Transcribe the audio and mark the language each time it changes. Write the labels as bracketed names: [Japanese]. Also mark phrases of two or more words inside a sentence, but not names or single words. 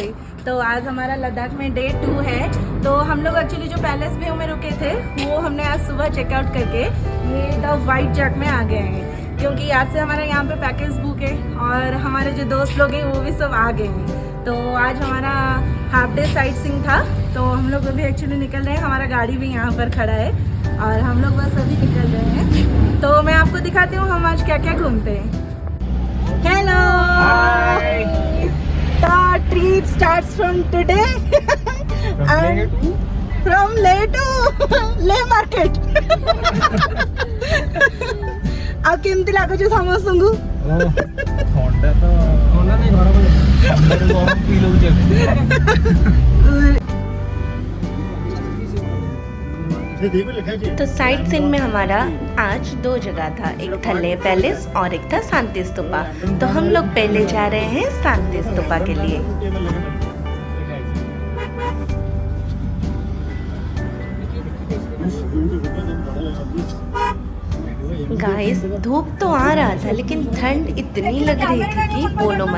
[Hindi] तो आज हमारा लद्दाख में डे 2 है। तो हम लोग एक्चुअली जो पैलेस व्यू में रुके थे वो हमने आज सुबह चेकआउट करके ये द वाइट जैक में आ गए हैं, क्योंकि आज से हमारा यहाँ पे पैकेज बुक है और हमारे जो दोस्त लोग हैं वो भी सब आ गए हैं। तो आज हमारा [English] half day sightseeing [Hindi] था, तो हम लोग अभी एक्चुअली निकल रहे हैं। हमारा गाड़ी भी यहाँ पर खड़ा है और हम लोग बस अभी निकल रहे हैं। तो मैं आपको दिखाती हूँ हम आज क्या क्या घूमते हैं। हेलो, [English] the trip starts from today and from Leh to Leh market. [Odia] ଆଉ କେମିତି ଲାଗୁଛି ସମସ୍ତଙ୍କୁ? ଥଣ୍ଡା ତ ଥଣ୍ଡା ନାଇଁ, ଘର ଗରମ ଫିଲ୍ ହଉଛି। [Hindi] तो [English] sight seen [Hindi] में हमारा आज 2 जगह था, एक था लेह पैलेस और एक था शांति स्तूपा। तो हम लोग पहले जा रहे हैं शांति स्तूपा के लिए। गाइस धूप तो आ रहा था लेकिन ठंड इतनी लग रही थी कि बोलो मत।